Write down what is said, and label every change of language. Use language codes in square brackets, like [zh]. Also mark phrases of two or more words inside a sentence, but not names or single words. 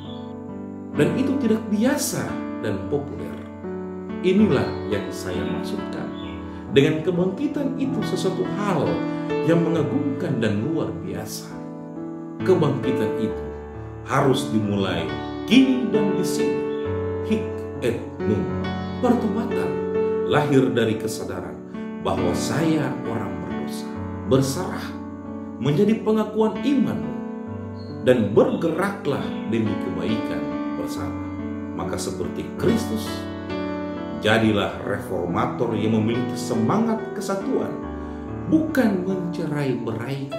[id] Dan itu tidak biasa dan populer. Inilah yang saya maksudkan dengan kebangkitan itu, sesuatu hal yang mengagumkan dan luar biasa. Kebangkitan itu harus dimulai kini dan di sini. [la] Hic et nunc. [id] Pertobatan lahir dari kesadaran bahwa saya orang berdosa, berserah menjadi pengakuan iman, dan bergeraklah demi kebaikan bersama. Maka seperti Kristus, jadilah reformator yang memiliki semangat kesatuan, bukan mencerai-beraikan.